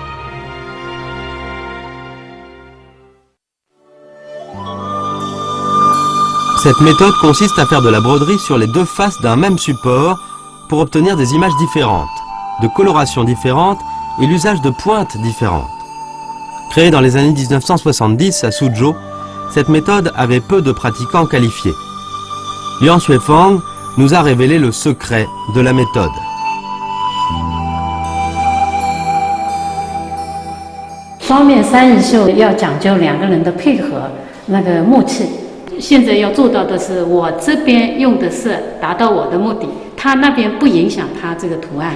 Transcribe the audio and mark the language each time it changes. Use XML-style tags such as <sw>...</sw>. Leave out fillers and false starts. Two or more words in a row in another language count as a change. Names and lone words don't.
<fr>Cette méthode consiste à faire de la broderie sur les deux faces d'un même support pour obtenir des images différentes, de colorations différentes et l'usage de pointes différentes. Créée dans les années 1970 à Suzhou, cette méthode avait peu de pratiquants qualifiés. Liang Xuefeng nous a révélé le secret de la méthode.</fr> <zh>双面三艺绣要讲究两个人的配合，那个默契。现在要做到的是，我这边用的色达到我的目的，他那边不影响他这个图案。</zh>